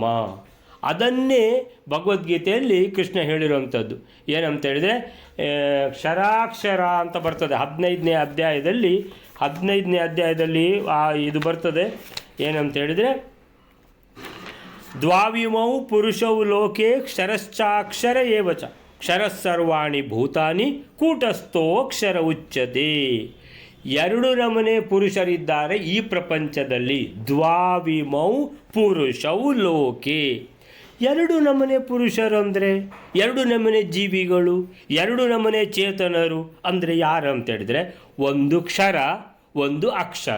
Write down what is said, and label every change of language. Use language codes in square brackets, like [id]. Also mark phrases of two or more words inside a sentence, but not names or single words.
[kn] ಅದನ್ನೇ ಭಗವದ್ಗೀತೆಯಲ್ಲಿ ಕೃಷ್ಣ ಹೇಳಿರುವಂಥದ್ದು. ಏನಂತ ಹೇಳಿದರೆ, ಕ್ಷರಾಕ್ಷರ ಅಂತ ಬರ್ತದೆ 15ನೇ ಅಧ್ಯಾಯದಲ್ಲಿ ಇದು ಬರ್ತದೆ. ಏನಂತ ಹೇಳಿದರೆ, [sa] ದ್ವಾವಿಮೌ ಪುರುಷೌ ಲೋಕೆ ಕ್ಷರಶ್ಚಾಕ್ಷರ ಏವಚ ಕ್ಷರಸ್ಸರ್ವಾಣಿ ಭೂತಾನಿ ಕೂಟಸ್ಥೋಕ್ಷರ ಉಚ್ಯತೆ. [kn] ಎರಡು ನಮನೆ ಪುರುಷರಿದ್ದಾರೆ ಈ ಪ್ರಪಂಚದಲ್ಲಿ. [sa] ದ್ವಾವಿಮೌ ಪುರುಷೌ ಲೋಕೆ, [kn] ಎರಡು ನಮನೆ ಪುರುಷರು ಅಂದರೆ ಎರಡು ನಮನೆ ಜೀವಿಗಳು, ಎರಡು ನಮನೆ ಚೇತನರು ಅಂದರೆ ಯಾರು ಅಂತ ಹೇಳಿದರೆ, ಒಂದು ಕ್ಷರ, ಒಂದು ಅಕ್ಷರ.